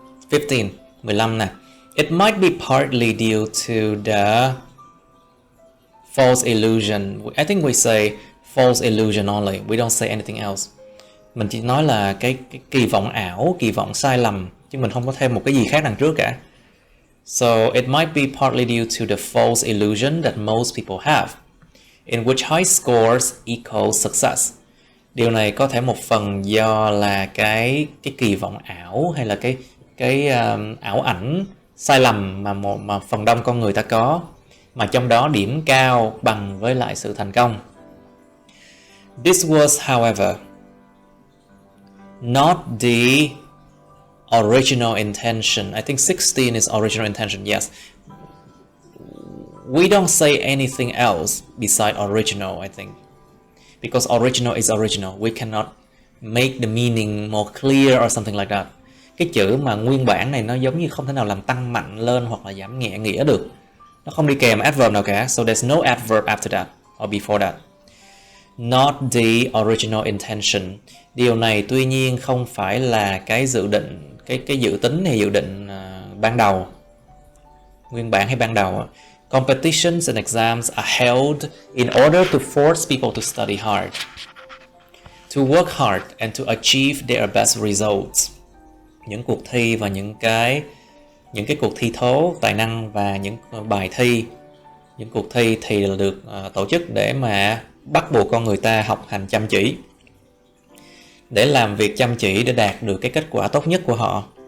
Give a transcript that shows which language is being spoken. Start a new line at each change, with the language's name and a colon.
English: 15 nè. It might be partly due to the false illusion. I think we say false illusion only. We don't say anything else.
Vietnamese: Mình chỉ nói là cái kỳ vọng ảo, kỳ vọng sai lầm, chứ mình không có thêm một cái gì khác đằng trước cả.
English: So it might be partly due to the false illusion that most people have, in which high scores equal success.
Vietnamese: Điều này có thể một phần do là cái kỳ vọng ảo hay là cái ảo ảnh sai lầm mà phần đông con người ta có, mà trong đó điểm cao bằng với lại sự thành công.
English: This was, however, not the original intention. I think 16 is original intention. Yes. We don't say anything else beside original, I think. Because original is original. We cannot make the meaning more clear or something like that.
Vietnamese: Cái chữ mà nguyên bản này nó giống như không thể nào làm tăng mạnh lên hoặc là giảm nhẹ nghĩa được. Nó không đi kèm adverb nào cả.
English: So there's no adverb after that or before that. Not the original intention.
Vietnamese: Điều này tuy nhiên không phải là cái dự định, cái dự tính hay dự định ban đầu, nguyên bản hay ban đầu.
English: Competitions and exams are held in order to force people to study hard, to work hard and to achieve their best results.
Vietnamese: Những cuộc thi và những cái cuộc thi thố tài năng và những bài thi, những cuộc thi thì được tổ chức để mà bắt buộc con người ta học hành chăm chỉ, để làm việc chăm chỉ để đạt được cái kết quả tốt nhất của họ.